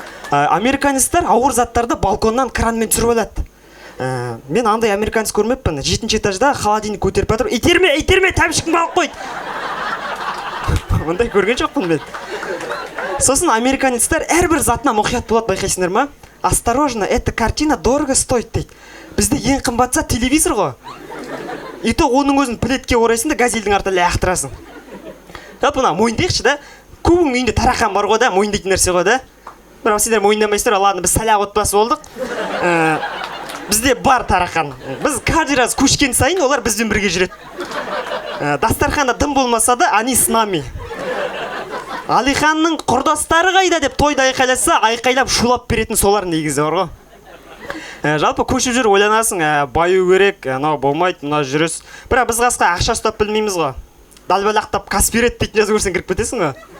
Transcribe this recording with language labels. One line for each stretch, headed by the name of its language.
Kazakh: Американецтер ауыр заттарды балконнан кранмен түсіріп алады. Мен андай американец көрмеппін. 7-ші этажда холодильник көтеріп жатыр. Итерме, тәмшікін балып қойды. Ондай көрген жоқпын мен. Сосын американецтер әрбір затына мұқият болады, байқайсыңдар ма?
Russian: Осторожно, эта картина дорого стоит
Kazakh: дейді. Бізде ең қымбатса телевизор ғой.
Russian: И то
Kazakh: оның өзін плетке орайсың да газельдің артына лақтырасың. Жалпы мына мойындайықшы да. Көбінің үйінде тарақан бар ғой да, мойындайтын нәрсе ғой да. Бірақ сендер мойындамайсыздар, ладно, біз сәлақ отбасы болдық. Бізде бар тарақан. Біз
Russian: каждый раз
Kazakh: көшкен сайын олар бізбен бірге жүреді. Дастарханда дым болмаса да,
Russian: они с нами.
Kazakh: Алиханның құрдастары қайда деп тойда айқайласа, айқайлап шулап беретін солар негізі бар ғой. Жалпы көшіп жүр, ойланасың, баю керек, анау болмайды, мына жүріс. Бірақ біз қасқа ақша ұстап білмейміз ғой. Далбалақтап кас береді дейтін жазу көрсең кіріп кетесің ғой.